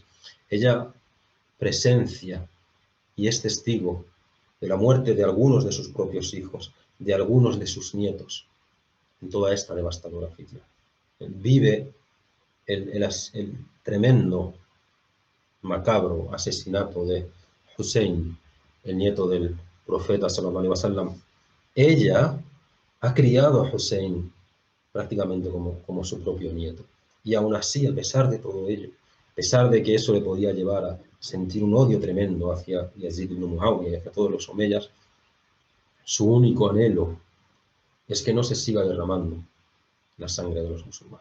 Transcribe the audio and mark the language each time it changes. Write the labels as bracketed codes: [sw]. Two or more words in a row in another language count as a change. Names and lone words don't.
[es] Ella presencia y es testigo de la muerte de algunos de sus propios hijos, de algunos de sus nietos, en toda esta devastadora fitna. Vive el tremendo, macabro asesinato de Hussein, el nieto del profeta [ar] صلى الله عليه وسلم. [es] Ella ha criado a Hussein prácticamente como su propio nieto. Y aún así, a pesar de todo ello, a pesar de que eso le podía llevar a sentir un odio tremendo hacia Yazid ibn Muawiya y hacia todos los omeyas, su único anhelo es que no se siga derramando la sangre de los musulmanes.